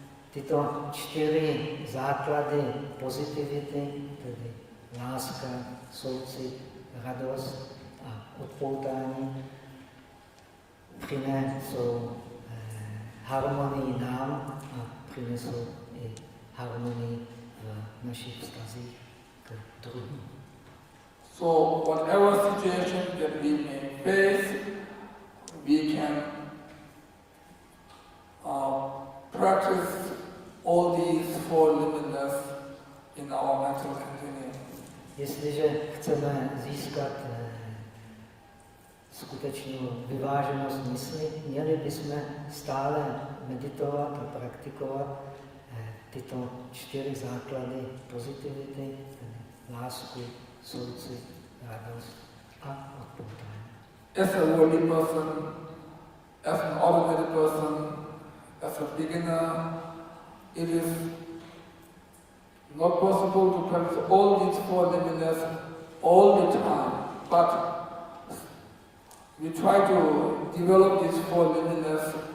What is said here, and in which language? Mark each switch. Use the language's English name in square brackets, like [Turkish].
[Czech] Tyto 4 základy pozitivity, tedy láska, soucit, radost a odpoutání, přinesou harmonii nám a přinesou i harmonii v našich vztazích k druhým. [English] So whatever situation that we may face, we can practice all these four lineages in our mental continuum. [Czech] Jestliže chceme získat skutečnou vyváženost mysli, měli bychom stále meditovat a praktikovat tyto 4 základy pozitivity, tedy lásku, soucit, radost a odpoutání. [English] As a worldly person, as an ordinary person, as a beginner, it is not possible to practice all these four lineages all the time, but we try to develop these four lineages